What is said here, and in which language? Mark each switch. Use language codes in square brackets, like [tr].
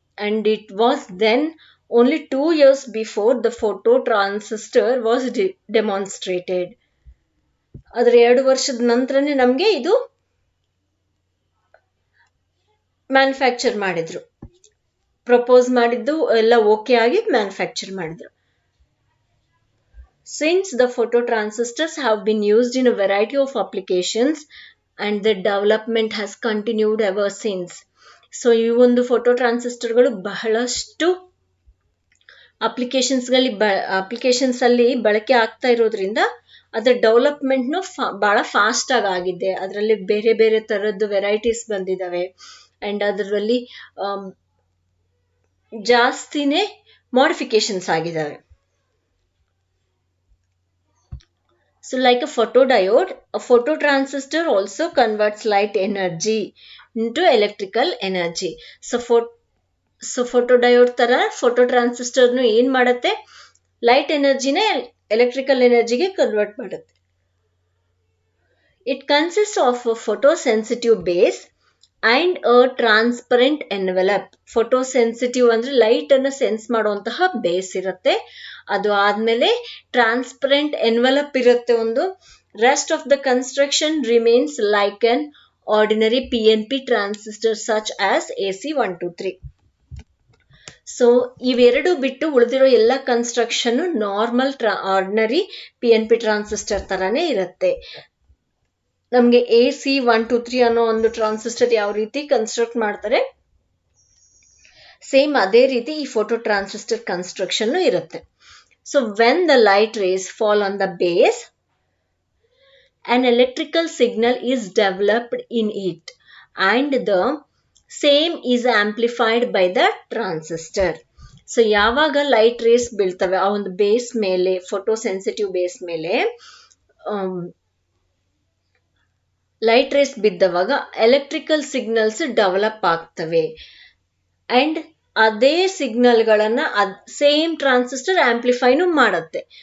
[en] And it was then only 2 years before the photo transistor was demonstrated. [kn] ಆದ್ರೆ 2 ವರ್ಷದ ನಂತರನೇ ನಮ್ಗೆ ಇದು ಮ್ಯಾನುಫ್ಯಾಕ್ಚರ್ ಮಾಡಿದ್ರು. ಪ್ರಪೋಸ್ ಮಾಡಿದ್ದು ಎಲ್ಲ ಓಕೆ ಆಗಿ ಮ್ಯಾನುಫ್ಯಾಕ್ಚರ್ ಮಾಡಿದ್ರು. [en] Since the phototransistors have been used in a variety of applications and the development has continued ever since. [kn] So ಈ ಒಂದು ಫೋಟೋ ಟ್ರಾನ್ಸಿಸ್ಟರ್ಗಳು ಬಹಳಷ್ಟು ಅಪ್ಲಿಕೇಶನ್ಸ್ ಅಲ್ಲಿ ಬಳಕೆ ಆಗ್ತಾ ಇರೋದ್ರಿಂದ ಅದರ ಡೆವಲಪ್ಮೆಂಟ್ನು ಬಹಳ ಫಾಸ್ಟ್ ಆಗಿದೆ. ಅದರಲ್ಲಿ ಬೇರೆ ಬೇರೆ ತರದ್ದು ವೆರೈಟೀಸ್ ಬಂದಿದಾವೆ ಅಂಡ್ ಅದರಲ್ಲಿ ಜಾಸ್ತಿನೇ ಮಾಡಿಫಿಕೇಶನ್ಸ್ ಆಗಿದಾವೆ. [en] So like a photodiode, a phototransistor also converts light energy into electrical energy. [kn] So photodiode ತರ phototransistor ನು ಏನ್ ಮಾಡುತ್ತೆ, ಲೈಟ್ ಎನರ್ಜಿನ ಎಲೆಕ್ಟ್ರಿಕಲ್ ಎನರ್ಜಿಗೆ ಕನ್ವರ್ಟ್ ಮಾಡುತ್ತೆ. [en] It consists of a photosensitive base and a transparent envelope. [kn] ಫೋಟೋಸೆನ್ಸಿಟಿವ್ ಅಂದ್ರೆ light ಅನ್ನ sense ಮಾಡುವಂತಹ base ಇರುತ್ತೆ. ಅದು ಆದ್ಮೇಲೆ ಟ್ರಾನ್ಸ್ಪರೆಂಟ್ ಎನ್ವೆಲಪ್ ಇರುತ್ತೆ ಒಂದು. [en] Rest of the construction remains like an ordinary PNP transistor such as AC123. [kn] So ಇವೆರಡು ಬಿಟ್ಟು ಉಳಿದಿರೋ ಎಲ್ಲ construction normal ordinary PNP transistor ತರಾನೇ ಇರುತ್ತೆ. ನಮ್ಗೆ AC123 ಅನ್ನೋ ಒಂದು ಟ್ರಾನ್ಸಿಸ್ಟರ್ ಯಾವ ರೀತಿ ಕನ್ಸ್ಟ್ರಕ್ಟ್ ಮಾಡ್ತಾರೆ, ಸೇಮ್ ಅದೇ ರೀತಿ ಈ ಫೋಟೋ ಟ್ರಾನ್ಸಿಸ್ಟರ್ ಕನ್ಸ್ಟ್ರಕ್ಷನ್ ಇರುತ್ತೆ. [en] So when the light rays fall on the base, an electrical signal is developed in it and the same is amplified by the transistor. [kn] So ಯಾವಾಗ light rays ಬೀಳ್ತವೆ ಆ ಒಂದು base ಮೇಲೆ, photo sensitive base ಮೇಲೆ light rays ಬಿದ್ದವಾಗ electrical signals develop ಆಗ್ತವೆ and ಅದೇ ಸಿಗ್ನಲ್ಗಳನ್ನ same transistor ಆಂಪ್ಲಿಫೈನು ಮಾಡುತ್ತೆ.